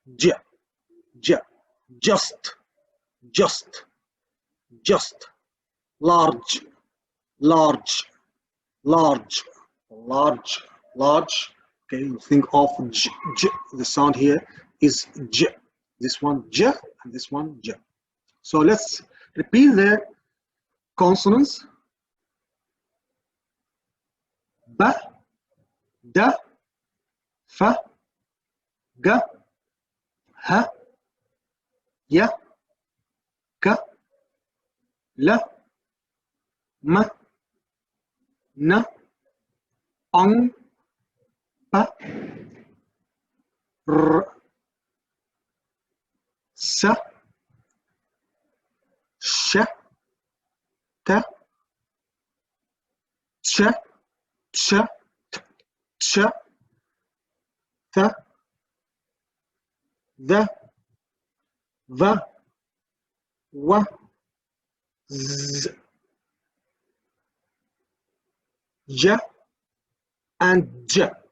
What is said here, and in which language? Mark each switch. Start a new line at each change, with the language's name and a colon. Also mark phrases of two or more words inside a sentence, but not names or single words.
English: Just. Large. Okay, you think of j. The sound here is j. This one j and this one j. So let's repeat the consonants. Ba, da, fa, ga, ha, ya, ka, la, ma, na, ang, pa, r, sa, sha, ta, cha, cha, ta, the, wa, z, ja, and j.